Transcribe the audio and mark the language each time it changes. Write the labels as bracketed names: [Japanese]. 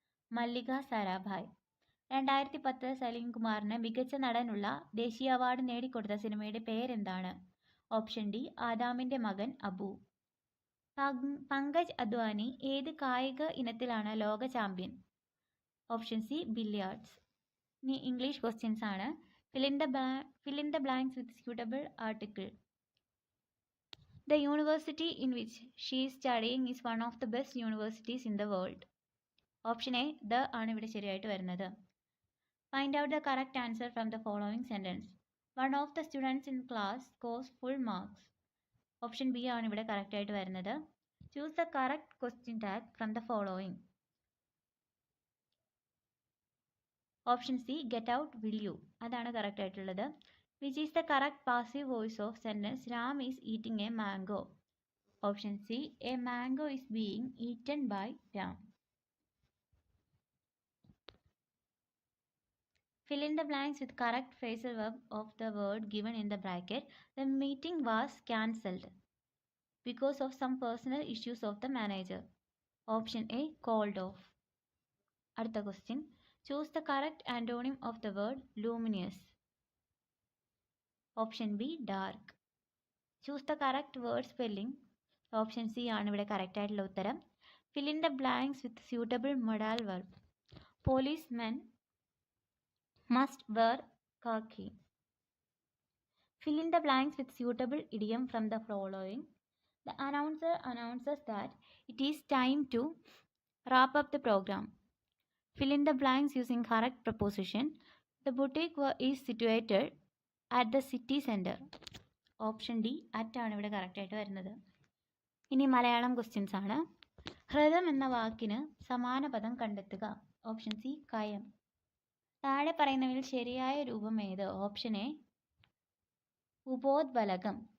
[Malayalam] മല്ലിക സാരാഭായ്. 2010 സലീം കുമാറിന് മികച്ച നടനുള്ള ദേശീയ അവാർഡ് നേടിക്കൊടുത്ത സിനിമയുടെ പേരെന്താണ്? ഓപ്ഷൻ ഡി ആദാമിന്റെ മകൻ അബു. പങ്കജ് അദ്വാനി ഏത് കായിക ഇനത്തിലാണ് ലോക ചാമ്പ്യൻ? Option C billiards. ഇനി ഇംഗ്ലീഷ് ക്വസ്റ്റ്യൻസ് ആണ്. [English] fill in the blanks with suitable article. The university in which she is studying is one of the best universities in the world. [Malayalam] Option A the ആണ് ഇവിടെ ശരിയായിട്ട് വരുന്നത്. [English] Find out the correct answer from the following sentence. One of the students in class scores full marks. [Malayalam] Option B ആണ് ഇവിടെ correct ആയിട്ട് വരുന്നത്. [English] Choose the correct question tag from the following. Option C get out will you, [Malayalam] അതാണ് correct ആയിട്ടുള്ളത്. [English] Which is the correct passive voice of sentence Ram is eating a mango? Option C a mango is being eaten by Ram. Fill in the blanks with correct phrasal verb of the word given in the bracket. The meeting was cancelled because of some personal issues of the manager. Option A called off. [Malayalam] അടുത്ത question. [English] Choose the correct antonym of the word luminous. Option B dark. Choose the correct word spelling. [Malayalam] Option C ആണ് ഇവിടെ correct ആയിട്ടുള്ള ഉത്തരം. [English] Fill in the blanks with suitable modal verb. Policemen must wear khaki. Fill in the blanks with suitable idiom from the following. The announcer announces that it is time to wrap up the program. Fill in the blanks using correct preposition. The boutique is situated at the city center. [Malayalam] Option D at ആണ് ഇവിടെ correct ആയിട്ട് വരുന്നത്. ഇനി Malayalam questions ആണ്. ഹൃദം എന്ന വാക്കിന് സമാന പദം കണ്ടെത്തുക. Option C കയം. താഴെ പറയുന്നവയിൽ ശരിയായ രൂപം ഏത്? Option A ഉപോദ്ബലകം.